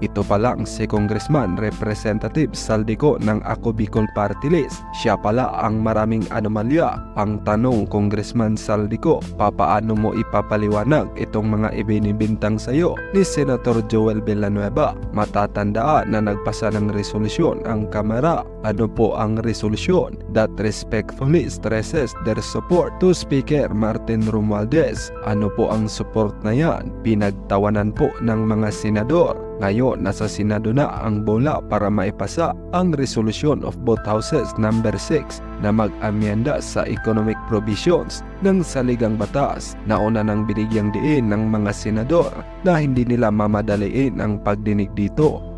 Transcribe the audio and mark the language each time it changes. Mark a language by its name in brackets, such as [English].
[Filipino] Ito pa lang si Congressman Representative Saldico ng Ako Bicol Party List. Siya pala ang maraming anomalya. Ang tanong, Congressman Saldico, papaano mo ipapaliwanag itong mga ibinibintang sayo ni Senator Joel Villanueva? Matatandaan na nagpasa ng resolusyon ang Kamara. Ano po ang resolusyon? [English] That respectfully stresses their support to Speaker Martin Romualdez. [Filipino] Ano po ang support na yan? Pinagtawanan po ng mga senador. Ngayon, nasa Senado na ang bola para maipasa ang Resolution of both Houses number 6 na mag-amyenda sa economic provisions ng saligang batas. Nauna nang binigyang diin ng mga senador na hindi nila mamadaliin ang pagdinig dito.